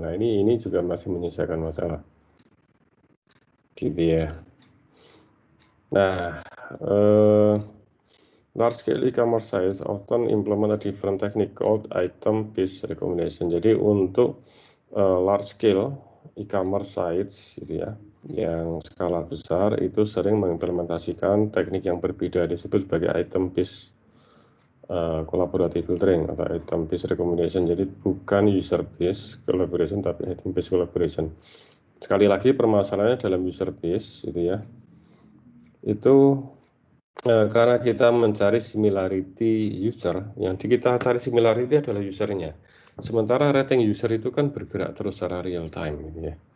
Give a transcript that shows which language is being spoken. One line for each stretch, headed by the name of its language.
Indonesian: Nah, ini juga masih menyisakan masalah gitu ya.
English: Nah, large scale e-commerce sites often implement a different technique called item based recommendation.
Indonesian: Jadi untuk large scale e-commerce sites gitu ya, yang skala besar itu sering mengimplementasikan teknik yang berbeda, disebut sebagai item based collaborative filtering atau item based recommendation. Jadi bukan user based collaboration tapi item based collaboration. Sekali lagi permasalahannya dalam user based itu ya, itu karena kita mencari similarity user, yang kita cari similarity adalah usernya. Sementara rating user itu kan bergerak terus secara real time gitu ya.